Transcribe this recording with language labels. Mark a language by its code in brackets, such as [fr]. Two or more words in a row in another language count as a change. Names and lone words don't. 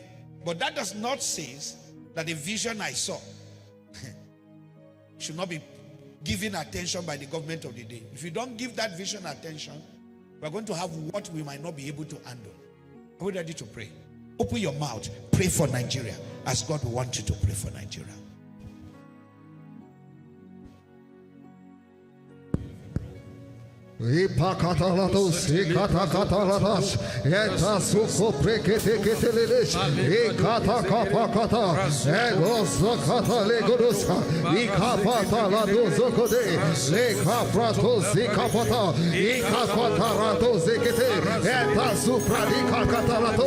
[en] But that does not say that the vision I saw should not be given attention by the government of the day. If you don't give that vision attention, we're going to have what we might not be able to handle. Are we ready to pray? Open your mouth. Pray for Nigeria as God will want you to pray for Nigeria. Ipakatalados, Ikatakataladas, Etasuko Preketeketeledes, Ikatakapakata, Elosakatalegodosa, Ikapataladoskode, Lekapratos, Ikapata, Ikapatarados, Ekete, Etasupradikatalato,